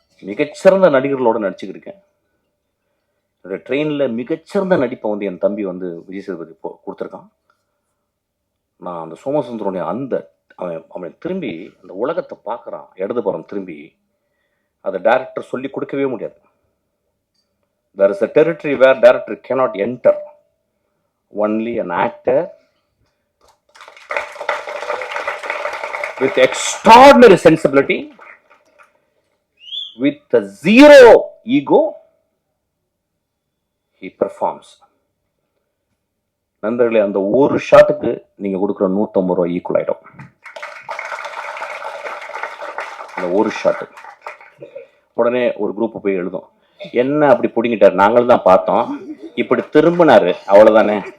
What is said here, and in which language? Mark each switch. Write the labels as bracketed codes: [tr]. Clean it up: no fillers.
[ta] மிகச்சிறந்த நடிகர்களோட நடிச்சுக்கிட்டு இருக்கேன். என்னோட ட்ரெயின்ல மிகச்சிறந்த நடிப்பை வந்து என் தம்பி வந்து விஜய் சேதுபதி கொடுத்துருக்கான். நான் அந்த சோமசுந்தரனுடைய அவன் திரும்பி அந்த உலகத்தை பார்க்குறான். இடதுபுறம் திரும்பி அதை டைரக்டர் சொல்லி கொடுக்கவே முடியாது. [en] There is a territory where director cannot enter. Only an actor with extraordinary sensibility, with a zero ego, he performs. [ta] நண்பர்களே, அந்த ஒரு ஷாட்டுக்கு நீங்க கொடுக்குற 150 ரூபாய் ஈக்குவல் ஆயிடும். அந்த ஒரு ஷாட்டு உடனே ஒரு குரூப் போய் எழுதும், என்ன அப்படி பிடிங்கிட்டாரு, நாங்களும் தான் பார்த்தோம், இப்படி திரும்பினாரு, அவ்வளவுதானே.